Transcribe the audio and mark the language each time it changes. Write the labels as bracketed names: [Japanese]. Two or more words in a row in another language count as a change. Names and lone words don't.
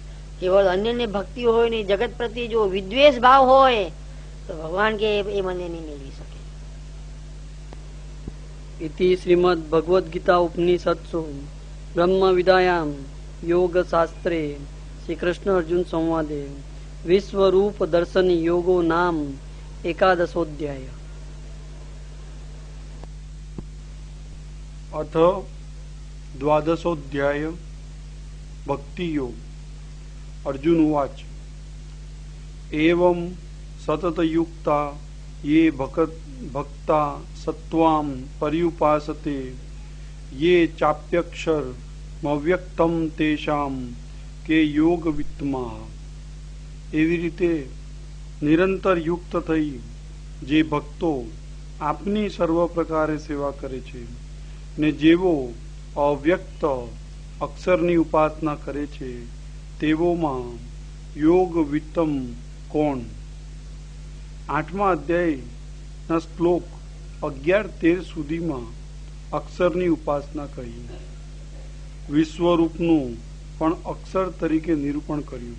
[Gujarati] કેવળ અન્યને ભક્તિ હોય ને જગત પ્રત્યે જો વિદ્વેષ ભાવ હોય, તો ભગવાન કે એ મને નહીં મેળવી શકે. [Sanskrit] ઇતિ શ્રીમદ ભગવદ ગીતા ઉપનિષત્સુ બ્રહ્મ વિદ્યાયામ યોગ શાસ્ત્રે શ્રી કૃષ્ણ અર્જુન સંવાદે વિશ્વરૂપ દર્શન યોગો નામ એકાદશોધ્યાય. अथ द्वादशोऽध्याय भक्ति योग. अर्जुन उवाच एवं सततयुक्ता ये भक्ता सत्वाम पर्युपासते ये चाप्यक्षर अव्यक्तम तेषाम के योग वित्तमा। [Gujarati] એવી રીતે નિરંતર યુક્ત થઈ જે ભક્તો આપની સર્વ પ્રકારે સેવા કરે છે ને જેવો અવ્યક્ત અક્ષરની ઉપાસના કરે છે તેવોમાં યોગ વિત્તમ કોણ? 8મા અધ્યાયના શ્લોક 11-13 સુધીમાં અક્ષરની ઉપાસના કહી, વિશ્વરૂપનું પણ અક્ષર તરીકે નિરૂપણ કર્યું.